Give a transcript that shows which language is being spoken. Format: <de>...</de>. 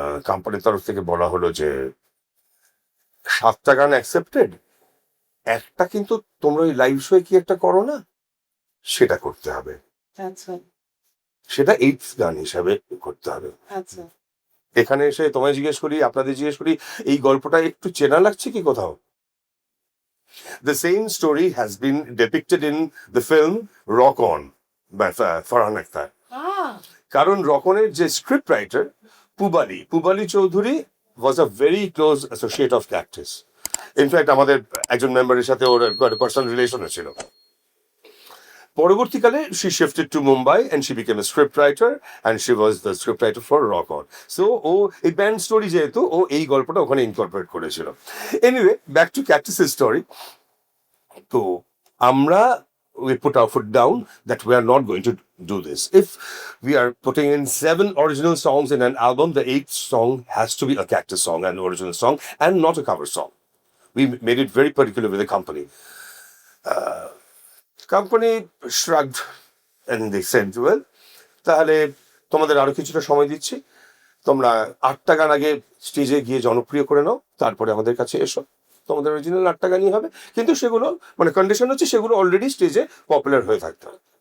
<bn>কোম্পানির তরফ থেকে বলা হলো যে 7টা গান অ্যাকসেপ্টেড, একটা কিন্তু তোমরা ওই লাইভ শোয়ে কি একটা করো না, সেটা করতে হবে, সেটা 8th গান হিসাবে করতে হবে। এখানে এসে তোমায় জিজ্ঞেস করি, আপনাদের জিজ্ঞেস করি, এই গল্পটা একটু চেনা লাগছে কি কোথাও?</bn> <en>The same story has been depicted in the film Rock On by Farhan Akhtar.</en> <bn>কারণ রকনের যে</bn> <en>Script writer Pubali Chowdhury was a very close associate of Cactus.</en> <bn>In fact আমাদের একজন মেম্বারের সাথে ওর পার্সোনাল রিলেশনও ছিল। পরবর্তীকালে</bn> <en>she shifted to Mumbai and she became a scriptwriter and she was the scriptwriter for Rock On.</en> <bn>So ও এই band story যেহেতু, ও এই গল্পটা ওখানে ইনকর্পোরেট করেছিল। Anyway, back to ক্যাকটাসের story. তো আমরা</bn> <en>we put our foot down that we are not going to do this. If we are putting in 7 original songs in an album, the 8th song has to be a Cactus song, an original song, and not a cover song. We made it very particular with the company. Company shrugged and they said, well,</en> <bn>তাহলে তোমাদের আরো কিছুটা সময় দিচ্ছি, তোমরা 8টা গান আগে স্টেজে গিয়ে জনপ্রিয় করে নাও, তারপরে আমাদের কাছে এসো, তোমাদের অরিজিনাল 8টা গানই হবে, কিন্তু সেগুলো মানে কন্ডিশন হচ্ছে সেগুলো অলরেডি স্টেজে পপুলার হয়ে থাকতে হবে।</bn>